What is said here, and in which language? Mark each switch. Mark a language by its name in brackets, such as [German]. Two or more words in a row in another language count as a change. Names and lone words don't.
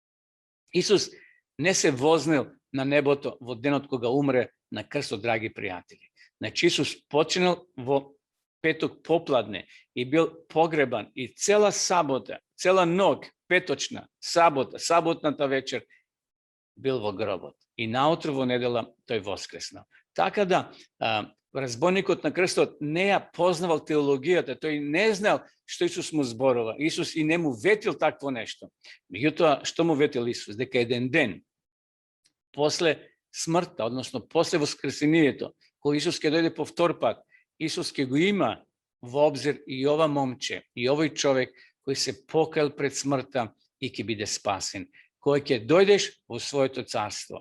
[Macedonian] Исус не се вознел на небото во денот кога умре на крстот, драги пријатели. Значи Исус починал во петок попладне и бил погребан и цела сабота, цела ног, петочна, сабота, саботната вечер бил во гробот. И наутро во недела то е воскреснал. Така да, разбойникот на крстот не ја познавал теологијата, тој не знал што Исус му зборува. Исус и не му ветил такво нешто. Меѓутоа, што му ветил Исус? Дека еден ден, после смртта, односно после воскресението, кога Исус ќе дојде по втор пат, Исус ќе го има во обзир и ова момче, и овој човек кој се покаил пред смртта и ќе биде спасен, кој ќе дојдеш во своето царство.